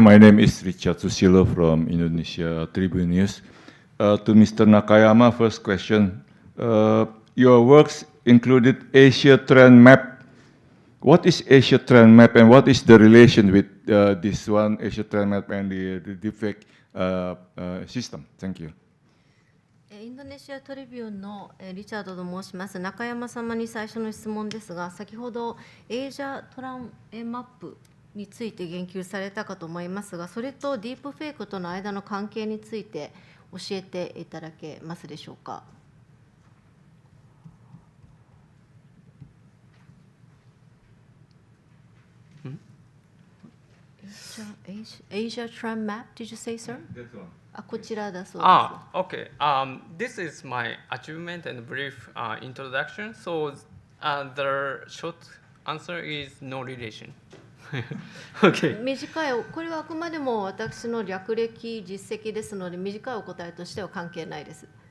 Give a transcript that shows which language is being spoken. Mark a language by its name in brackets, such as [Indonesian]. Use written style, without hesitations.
[English] My name is Richard Susilo from Indonesia Tribune News. To Mr. Nakayama, first question. your works included Asia Trend Map. What is Asia Trend Map, and what is the relation with this one, Asia Trend Map, and the Deepfake system? Thank you. [Japanese] インドネシアトリビューンのリチャードと申します。中山様に最初の質問ですが、先ほどエイジャトランマップについて言及されたかと思いますが、それとディープフェイクとの間の関係について教えていただけますでしょうか。 [English] Asia Trend Map, did you say, sir? [Japanese] こちらだそうです。 [English] Okay. This is my achievement and brief introduction. So the short answer is no relation. Okay. [Japanese] 短い、これはあくまでも私の略歴、実績ですので、短いお答えとしては関係ないです。